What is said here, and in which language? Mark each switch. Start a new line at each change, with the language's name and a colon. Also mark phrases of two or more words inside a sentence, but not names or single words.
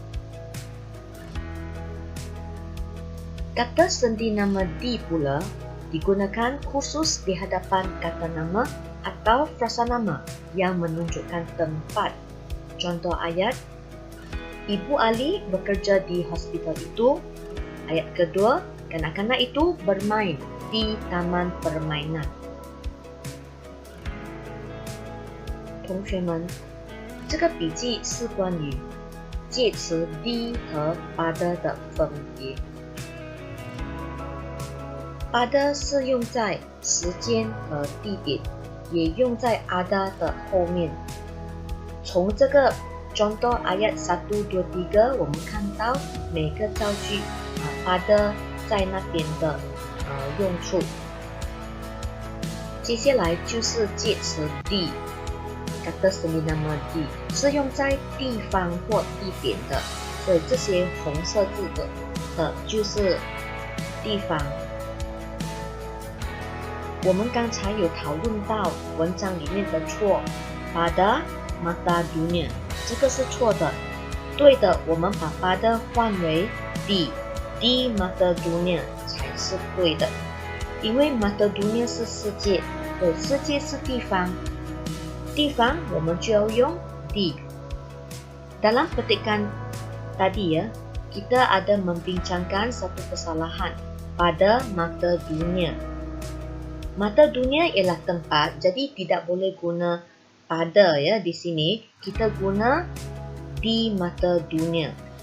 Malay: Kata sendi nama di pula digunakan khusus di hadapan kata nama atau frasa nama yang menunjukkan tempat. Contoh ayat, Ibu Ali bekerja di hospital itu. Ayat kedua, kanak-kanak itu bermain di taman permainan.
Chinese: 同学们，这个笔记是关于介词 di 和 pada 的分别。pada 是用在时间和地点，也用在 ada 的后面。从这个
Malay: contoh ayat
Chinese: 1, 2, 3，我们看到每个造句pada 在那边的用处。接下来就是介词 di。
Malay: kata sendi nama di
Chinese: 是用在地方或地点的，所以这些红色字的就是地方。我们刚才有讨论到文章里面的错
Malay: pada mata dunia，
Chinese: 这个是错的。对的，我们把 pada 换为
Malay: di mata dunia
Chinese: 才是对的，因为
Malay: mata dunia
Chinese: 是世界，对，世界是地方，地方我们就要用 di。
Malay: Dalam petikan tadi ya, kita ada membincangkan satu kesalahan pada mata dunia. Mata dunia ialah tempat, jadi tidak boleh guna pada ya di sini, kita guna di mata dunia.